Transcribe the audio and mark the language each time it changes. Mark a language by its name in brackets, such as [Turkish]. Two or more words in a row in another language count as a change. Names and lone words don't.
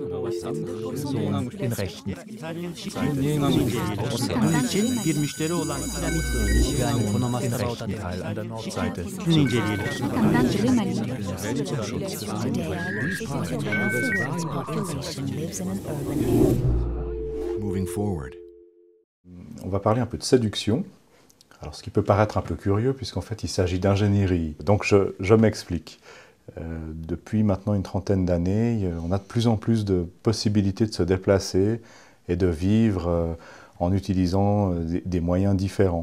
[German] den Rechten. [Turkish] Bir müşteri olan [German] Yani den rechten Teil an der Nordseite. [English] Moving forward. [French] On va parler un peu de séduction. Alors, ce qui peut paraître un peu curieux, puisqu'en fait, il s'agit d'ingénierie. Donc, je m'explique. Depuis maintenant une trentaine d'années, on a de plus en plus de possibilités de se déplacer et de vivre en utilisant des moyens différents.